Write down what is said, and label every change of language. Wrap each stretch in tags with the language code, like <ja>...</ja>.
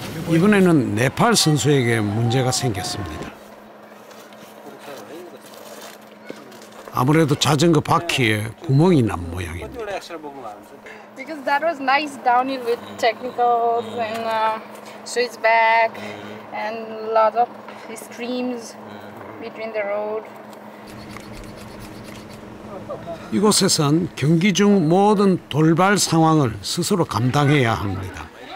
<ko>이번에는 네팔 선수에게 문제가 생겼습니다. 아무래도 자전거 바퀴에 구멍이 난 모양입니다.</ko> <en>Because that was nice downhill with technicals and switchback and lots of streams between the road.</en> <ko>이곳에선 경기 중 모든 돌발 상황을 스스로 감당해야 합니다.</ko>